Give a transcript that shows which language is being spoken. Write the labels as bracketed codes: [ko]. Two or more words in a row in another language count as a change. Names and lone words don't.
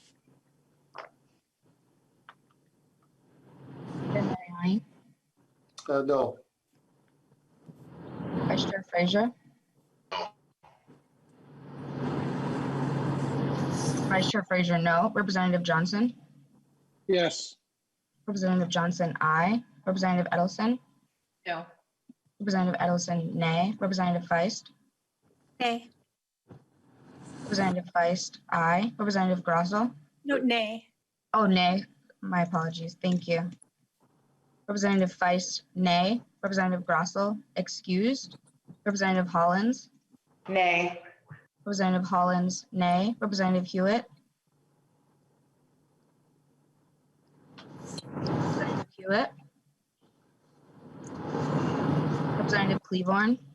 [en] Mariani, No. Vice Chair Frazier. Vice Chair Frazier, no. Representative Johnson. Yes. Representative Johnson, aye. Representative Edelson. No. Representative Edelson, nay. Representative Feist. Nay. Representative Feist, aye. Representative Grossel. No, nay. Oh, nay. My apologies. Thank you. Representative Feist, nay. Representative Grossel, excused. Representative Hollins. Nay. Representative Hollins, nay. Representative Hewitt. Representative Hewitt. Representative Cleavorn.